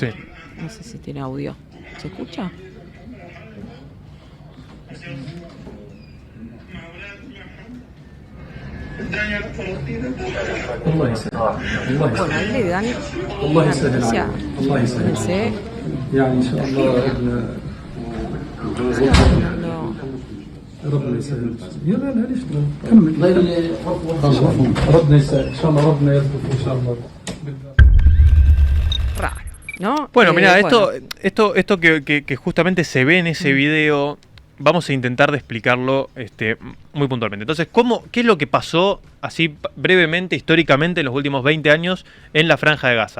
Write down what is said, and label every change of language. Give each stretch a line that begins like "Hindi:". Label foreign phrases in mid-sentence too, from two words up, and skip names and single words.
Spanish: No sé si tiene audio. ¿Se escucha? Bueno, ahí le dan una noticia. Fíjense.
Arabic: ربنا يسهل يلا معليش كمل ربنا يسهل ان شاء الله ربنا يرزقك ان شاء الله
Spanish: Raro, ¿no? Bueno, mira, esto que justamente se ve en ese video, vamos a intentar de explicarlo muy puntualmente. Entonces, ¿qué es lo que pasó así brevemente, históricamente, en los últimos 20 años en la Franja de Gaza?